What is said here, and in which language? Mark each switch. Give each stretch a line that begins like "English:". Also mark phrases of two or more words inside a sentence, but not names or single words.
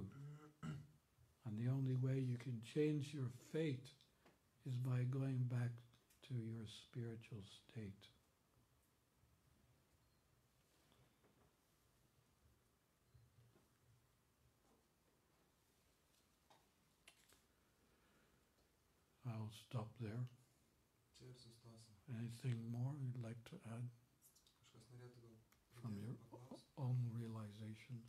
English: And the only way you can change your fate is by going back to your spiritual state. I'll stop there.
Lithuanian: Čia ir sustosim.
English: Anything more you'd like to add
Lithuanian: Kažkas norėtų gal
English: from your
Lithuanian: paklausti?
English: own realizations?